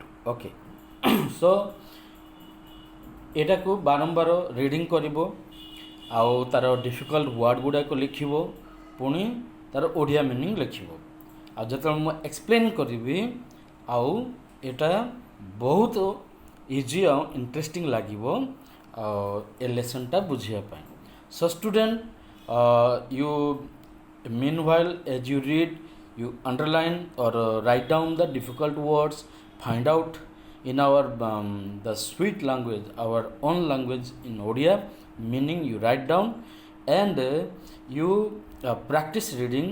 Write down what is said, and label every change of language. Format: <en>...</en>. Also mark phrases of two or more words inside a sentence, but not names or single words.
<en>okay, so</en> <or>ଏଟା କୁ ବାରମ୍ବାର रीडिंग କରିବ ଆଉ ତାର</or> <en>difficult word</en> <or>ଗୁଡ଼ା କୁ ଲେଖିବ, ପୁଣି ତାର ଓଡ଼ିଆ मीनिंग ଲେଖିବ. ଆ ଜେତେ ମୁ एक्सप्लेन କରିବି ଆଉ ଏଟା ବହୁତ इजी ଆ इंटरेस्टिंग ଲାଗିବ ଏ लेसन ଟା ବୁଝିବା ପାଇଁ.</or> <en>so student, you meanwhile as you read, you underline or write down the difficult words, find out in our the sweet language, our own language in Odia, meaning you write down, and you practice reading.</en>